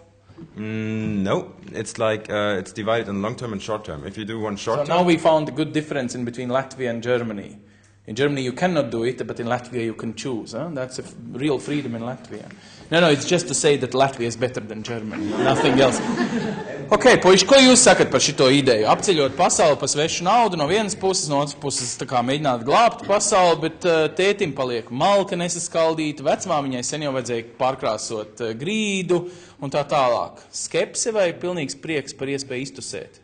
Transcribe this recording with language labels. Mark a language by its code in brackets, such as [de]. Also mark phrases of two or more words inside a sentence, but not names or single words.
[en] No, it's like it's divided in long term and short term. If you do one short term... So now we found a good difference in between Latvia and Germany. In Germany you cannot do it, but in Latvia you can choose. Huh? That's a real freedom in Latvia. No, it's just to say that Latvia is better than Germany. Nothing else. [lv] Ok, puiši, ko jūs sakat par šito ideju? Apceļot pasauli pa svešu naudu no vienas puses, no otras puses tā kā mēģināt glābt pasauli, bet tētim paliek malka nesaskaldīta, vecmāmiņai sen jau vajadzēja pārkrāsot grīdu un tā tālāk. Skepse vai pilnīgs prieks par iespēju iztusēt?